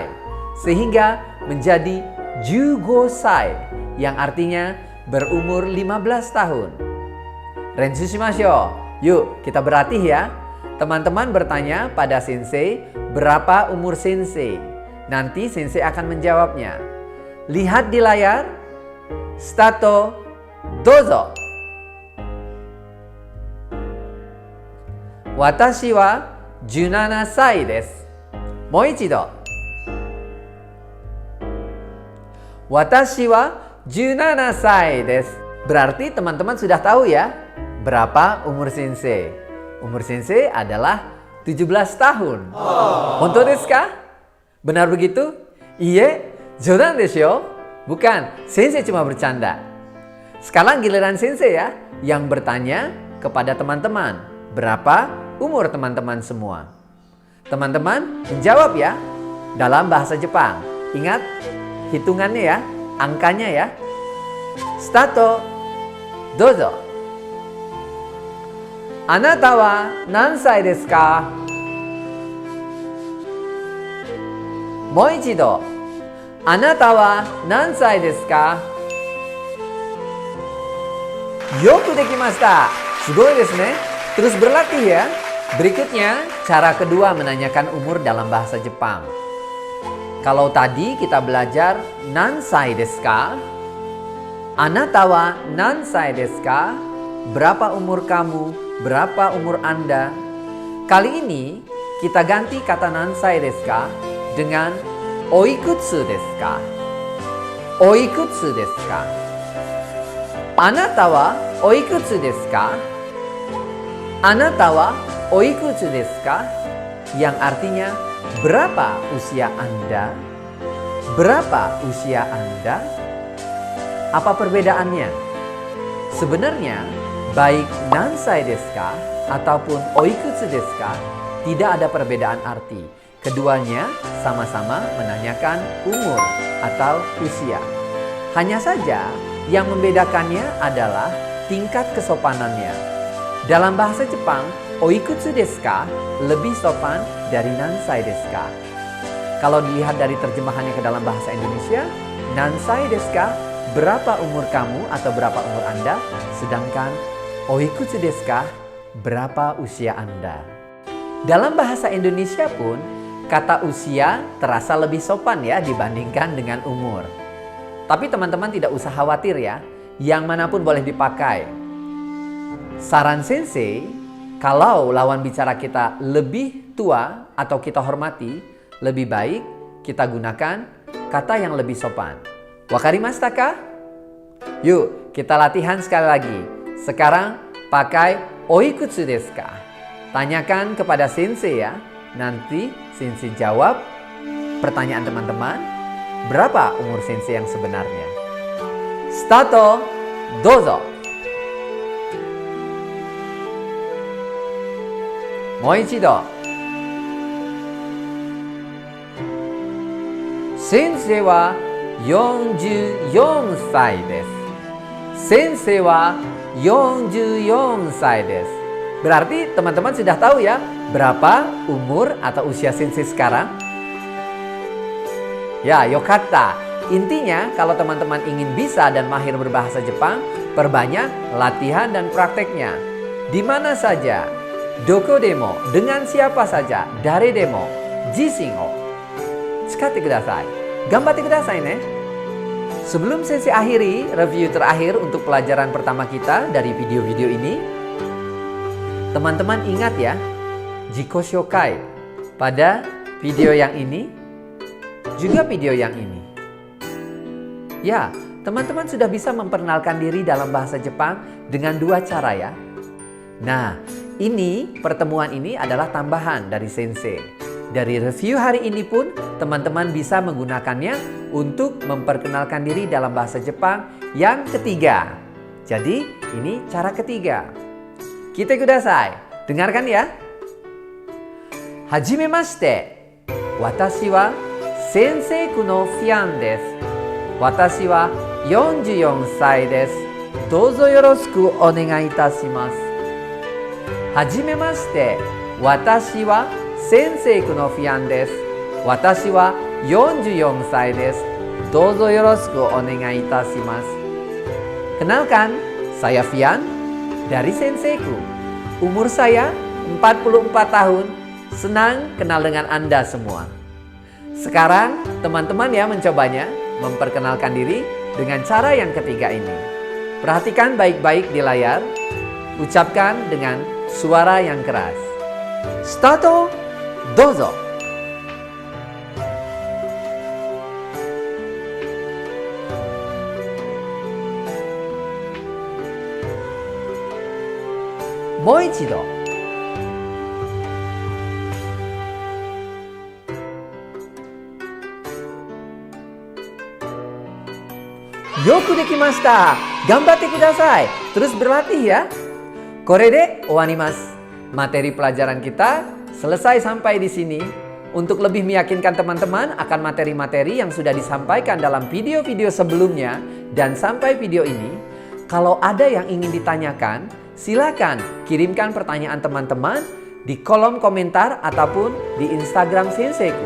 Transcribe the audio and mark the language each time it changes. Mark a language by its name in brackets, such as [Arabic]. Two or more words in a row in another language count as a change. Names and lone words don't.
[Indonesian] Sehingga menjadi [Japanese] 十五歳 [Indonesian] yang artinya berumur 15 tahun. [Japanese] れんしゅうしましょう. [Indonesian] Yuk kita berlatih ya. Teman-teman bertanya pada sensei, berapa umur sensei? Nanti sensei akan menjawabnya. Lihat di layar. [Japanese] スタート、どうぞ. 私は17歳です. もう一度. 私は17歳です. [Indonesian] Berarti teman-teman sudah tahu ya berapa umur sensei. Umur sensei adalah 17 tahun. [Japanese] 本当ですか? [Indonesian] Benar begitu? [Japanese] いいえ、冗談ですよ. [Indonesian] Bukan, sensei cuma bercanda. Sekarang giliran sensei ya yang bertanya kepada teman-teman. Berapa umur teman-teman semua? Teman-teman menjawab ya dalam bahasa Jepang. Ingat hitungannya ya, angkanya ya. [Japanese] スタート、どうぞ. あなたは何歳ですか? もう一度. あなたは何歳ですか? よくできました. すごいですね. [Indonesian] Terus berlatih ya. Berikutnya, cara kedua menanyakan umur dalam bahasa Jepang. Kalau tadi kita belajar [Japanese] 何歳ですか? あなたは何歳ですか? [Indonesian] Berapa umur kamu? Berapa umur Anda? Kali ini kita ganti kata [Japanese] 何歳ですか [Indonesian] dengan [Japanese] おいくつですか? おいくつですか？あなたはおいくつですか? あなたはおいくつですか? [Indonesian] Yang artinya berapa usia Anda? Berapa usia Anda? Apa perbedaannya? Sebenarnya baik [Japanese] 何歳ですか [Indonesian] ataupun [Japanese] おいくつですか [Indonesian] tidak ada perbedaan arti. Keduanya sama-sama menanyakan umur atau usia. Hanya saja yang membedakannya adalah tingkat kesopanannya. Dalam bahasa Jepang, [Japanese] おいくつですか [Indonesian] lebih sopan dari [Japanese] 何歳ですか. [Indonesian] Kalau dilihat dari terjemahannya ke dalam bahasa Indonesia, [Japanese] 何歳ですか [Indonesian] berapa umur kamu atau berapa umur Anda, sedangkan [Japanese] おいくつですか [Indonesian] berapa usia Anda. Dalam bahasa Indonesia pun, kata usia terasa lebih sopan ya dibandingkan dengan umur. Tapi teman-teman tidak usah khawatir ya, yang manapun boleh dipakai. Saran sensei, kalau lawan bicara kita lebih tua atau kita hormati, lebih baik kita gunakan kata yang lebih sopan. [Japanese] 分かりましたか? [Indonesian] Yuk, kita latihan sekali lagi. Sekarang pakai [Japanese] おいくつですか? [Indonesian] Tanyakan kepada sensei ya. Nanti sensei jawab pertanyaan teman-teman. Berapa umur sensei yang sebenarnya? [Japanese] スタート, どうぞ。もう一度. 先生は44歳です。先生は44歳です。 [Indonesian] Berarti teman-teman sudah tahu ya berapa umur atau usia sensei sekarang? [Japanese] Ya, よかった. [Indonesian] Intinya kalau teman-teman ingin bisa dan mahir berbahasa Jepang, perbanyak latihan dan prakteknya. Di mana saja, [Japanese] どこでも, [Indonesian] dengan siapa saja, [Japanese] 誰でも、自信を使ってください. 頑張ってくださいね. [Indonesian] Sebelum sensei akhiri review terakhir untuk pelajaran pertama kita dari video-video ini, teman-teman ingat ya, [Japanese] 自己紹介 [Indonesian] pada video yang ini, juga video yang ini. Ya, teman-teman sudah bisa memperkenalkan diri dalam bahasa Jepang dengan dua cara ya. Nah, ini pertemuan ini adalah tambahan dari sensei. Dari review hari ini pun, teman-teman bisa menggunakannya untuk memperkenalkan diri dalam bahasa Jepang yang ketiga. Jadi, ini cara ketiga. [Japanese] 聞いてください. [Indonesian] Dengarkan ya. [Japanese] はじめまして。私はセンセイクのフィアンです. 私は44歳です。どうぞよろしくお願いいたします。はじめまして。私は先生のフィアンです。私は44歳です。どうぞよろしくお願いいたします。 [Indonesian] Kenalkan, saya Fian dari senseiku. Umur saya 44 tahun. Senang kenal dengan Anda semua. Sekarang teman-teman ya mencobanya, memperkenalkan diri dengan cara yang ketiga ini. Perhatikan baik-baik di layar. Ucapkan dengan suara yang keras. [Japanese] スタート, どうぞ。もう一度. よくできました. 頑張ってください. [Indonesian] Terus berlatih ya. [Japanese] これで終わります. [Indonesian] Materi pelajaran kita selesai sampai di sini. Untuk lebih meyakinkan teman-teman akan materi-materi yang sudah disampaikan dalam video-video sebelumnya dan sampai video ini, kalau ada yang ingin ditanyakan, Silakan kirimkan pertanyaan teman-teman di kolom komentar ataupun di Instagram Senseiku.